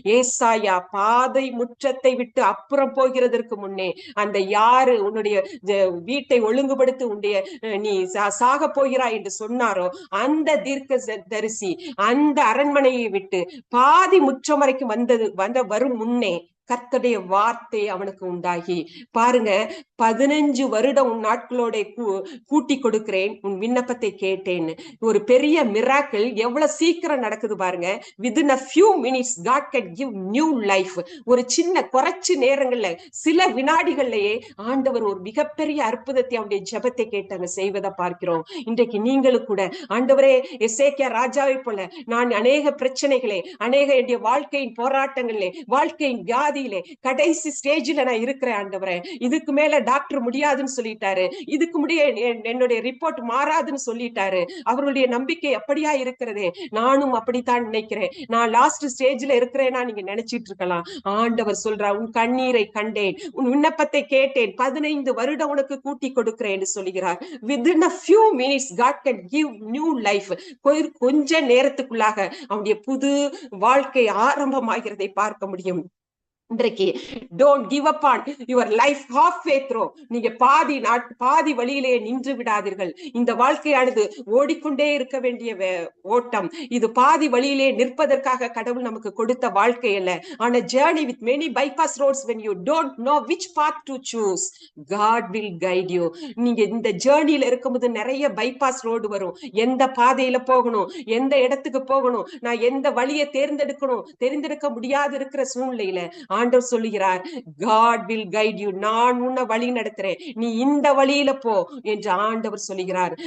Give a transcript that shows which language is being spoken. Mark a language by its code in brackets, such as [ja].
[ta] ஏசாயா பாதை முற்றத்தை விட்டு அப்புறம் போகிறதற்கு முன்னே அந்த யாரு உன்னுடைய வீட்டை ஒழுங்குபடுத்தி நீ சாக போகிறாய் என்று சொன்னாரோ அந்த தீர்க்கதரிசி அந்த அரண்மனையை விட்டு பாதி முற்றம் வரைக்கும் வரும் முன்னே கர்த்தருடைய வார்த்தை அவனுக்கு உண்டாகி, பாருங்க, 15 வருடம் உன் நாட்களோட கூட்டி கொடுக்கிறேன், உன் விண்ணப்பத்தை கேட்டேன்னு. ஒரு பெரிய மிராக்கிள் எவ்வளவு சீக்கிரம் நடக்குது பாருங்க. [en] within a few minutes God can give new life. [ta] ஒரு சின்ன குறைச்சு நேரங்கள்ல, சில வினாடிகள்லயே ஆண்டவர் ஒரு மிகப்பெரிய அற்புதத்தை அவருடைய ஜெபத்தை கேட்டாங்க செய்வதை பார்க்கிறோம். இன்றைக்கு நீங்களும் கூட, ஆண்டவரே, எசேக்கியா ராஜாவை போல நான் அநேக பிரச்சனைகளே, அநேக என்னுடைய வாழ்க்கையின் போராட்டங்களே, வாழ்க்கையின் வியாதியிலே கடைசி ஸ்டேஜ்ல நான் இருக்கிறேன் ஆண்டவரே, இதுக்கு மேல டாக்டர் முடியாதுன்னு சொல்லிட்டாரு, இதுக்கு என்னுடைய ரிப்போர்ட் மாறாதுன்னு சொல்லிட்டாரு, அவருடைய நம்பிக்கை அப்படியா இருக்கிறதே, நானும் அப்படித்தான் நினைக்கிறேன், நான் லாஸ்ட் ஸ்டேஜ்ல இருக்கிறேன்னா நீங்க நினைச்சிட்டு இருக்கலாம். ஆண்டவர் சொல்றார், உன் கண்ணீரை கண்டேன், உன் விண்ணப்பத்தை கேட்டேன், 15 வருடம் உனக்கு கூட்டி கொடுக்கிறேன் என்று சொல்லுகிறார். [en] within a few minutes God can give new life. [ta] கொஞ்ச நேரத்துக்குள்ளாக அவனுடைய புது வாழ்க்கை ஆரம்பமாகிறதை பார்க்க முடியும். [en] இன்றைக்கு don't give up on your life half way through. [ta] நீங்க பாதி வழியிலே நின்று விடாதீர்கள். இந்த வாழ்க்கையானது ஓடிக்கொண்டே இருக்க வேண்டிய ஓட்டம். இது பாதி வழியிலே நிற்பதற்காக கடவுள் நமக்கு கொடுத்த வாழ்க்கை அல்ல. [en] On a journey with many bypass roads, when you don't know which path to choose, God will guide you. [ta] நீங்க இந்த ஜேர்னில இருக்கும்போது நிறைய பைபாஸ் ரோடு வரும். எந்த பாதையில போகணும், எந்த இடத்துக்கு போகணும், நான் எந்த வழியை தேர்ந்தெடுக்க முடியாது இருக்கிற சூழ்நிலையில ஆண்டவர் சொல்லுகிறார், [en] God will guide you. [ta] நான் உன்னை வழி நடத்துறேன், நீ இந்த வழியில போ என்று ஆண்டவர் சொல்லுகிறார்.